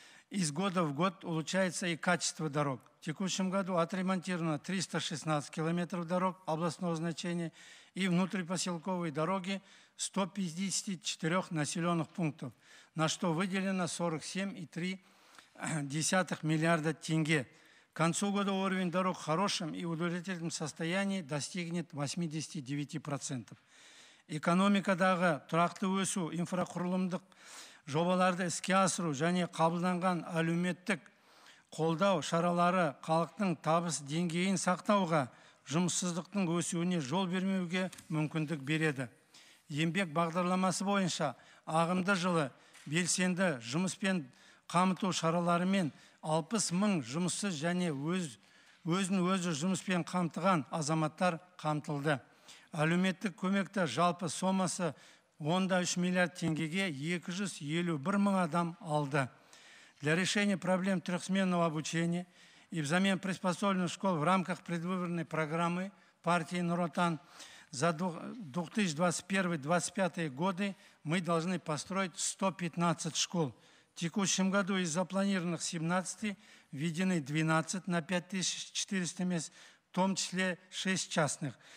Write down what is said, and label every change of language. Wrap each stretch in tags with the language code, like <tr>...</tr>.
<ru>Из года в год улучшается и качество дорог. В текущем году отремонтировано 316 километров дорог областного значения и внутрипоселковые дороги 154 населенных пунктов, на что выделено 47,3 миллиарда тенге. К концу года уровень дорог в хорошем и удовлетворительном состоянии достигнет 89%.</ru> <kk>Экономикадағы тұрақты өсу, инфрақұрылымдық жобаларды іске асыру және қабылданған әлеуметтік қолдау шаралары халықтың табыс деңгейін сақтауға, жұмыссыздықтың өсуіне жол бермеуге мүмкіндік береді. Еңбек бағдарламасы бойынша ағымды жылы белсенді жұмыспен қамту шараларымен 60 мың жұмыссыз және өзін-өзі жұмыспен қамтыған азаматтар қамтылды. Әлеуметтік көмекті жалпы сомасы 13 миллиард теңгеге 251 мың адам алды.</kk> <ru>Для решения проблем трехсменного обучения и взамен приспособленных школ в рамках предвыборной программы партии Нур Отан за 2021-2025 годы мы должны построить 115 школ. В текущем году из запланированных 17 введены 12 на 5400 мест, в том числе 6 частных.</ru>